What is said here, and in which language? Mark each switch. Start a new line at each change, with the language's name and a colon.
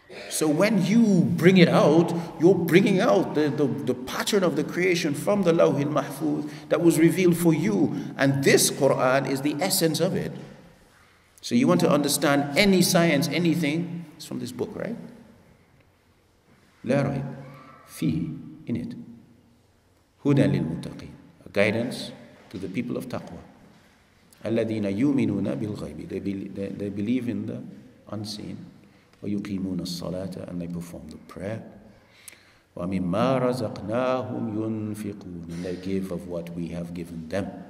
English: So when you bring it out, you're bringing out the pattern of the creation from the Lawh al-Mahfuz that was revealed for you. And this Quran is the essence of it. So you want to understand any science, anything, it's from this book, right?
Arabic: لا ريب فيه,
English: in it.
Arabic: هدى للمتقين,
English: a guidance to the people of taqwa.
Arabic: الذين يؤمنون بالغيب,
English: they believe in the unseen.
Arabic: ويقيمون الصلاة,
English: and they perform the prayer.
Arabic: ومما رزقناهم ينفقون,
English: and they give of what we have given them.